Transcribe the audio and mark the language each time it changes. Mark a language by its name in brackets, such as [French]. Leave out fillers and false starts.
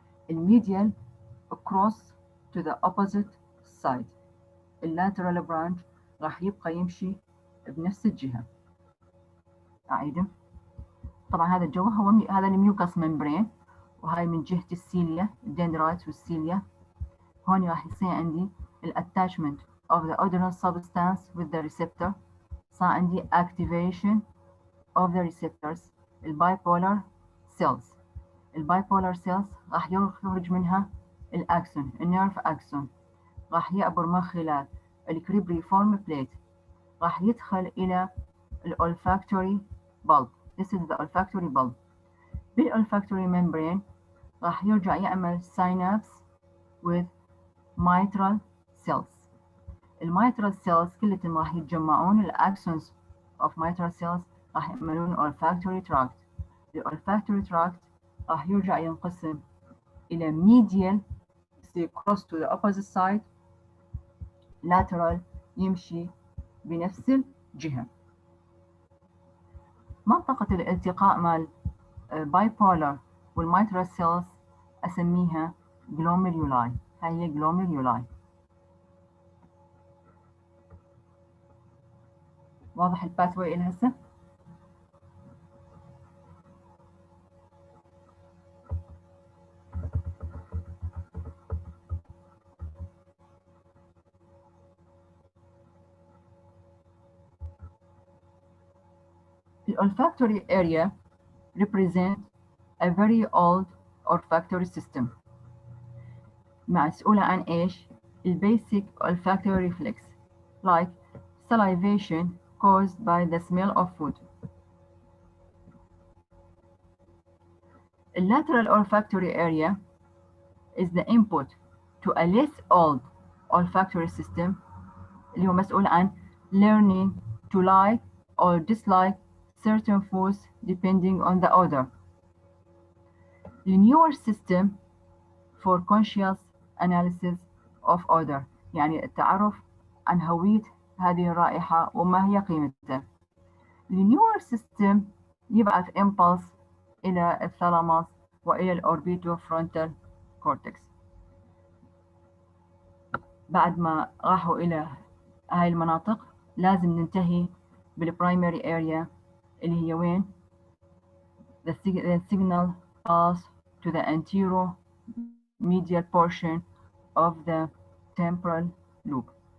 [Arabic] الميديال [English] across to the opposite side، [Arabic] اللاترال برانش راح يبقى يمشي بنفس الجهة. أعيده. طبعا هذا الجو هو هذا الميوكس ممبرين، وهاي من جهة السيليا الدندرايت والسيليا. هون راح يصير عندي الاتاشمنت [English] of the odorant substance with the receptor، صار عندي activation of the receptors. [Arabic] البايبولار cells، البايبولار cells راح يخرج منها الأكسون، النيرف أكسون، راح يعبر من خلال الكريبريفورم بليت، راح يدخل إلى الأولفاكتوري bulb. [English] This is the olfactory bulb. بالolfactory membrane [Arabic] راح يرجع يعمل [English] synapse with mitral cells. [Arabic] الميترال cells كلهم راح يتجمعون، الأكسونز of mitral cells راح يعملون olfactory tract. الolfactory tract راح يرجع ينقسم إلى medial يصير [English] cross to the opposite side، [Arabic] lateral يمشي بنفس الجهة. منطقة الالتقاء مال bipolar والmitral cells أسميها glomeruli، هاي هي glomeruli. واضح الباثوي إلى هسه؟ [English] The olfactory area represent a very old olfactory system، [Arabic] مسؤولة عن إيش؟ [English] البasic olfactory reflex like salivation caused by the smell of food. The lateral olfactory area is the input to a less old olfactory system [Arabic] اللي هو مسؤول عن [English] learning to like or dislike certain foods depending on the odor. The newer system for conscious analysis of odor، [Arabic] يعني التعرف عن هوية هذه الرائحة وما هي قيمتها. The newer system يبعث impulse إلى الثالاموس وإلى الأوربيتوفرونتال كورتكس. بعد ما راحوا إلى هاي المناطق لازم ننتهي بالبرايمري area اللي هي وين؟ [English] The signal pass to the anteromedial portion of the temporal lobe.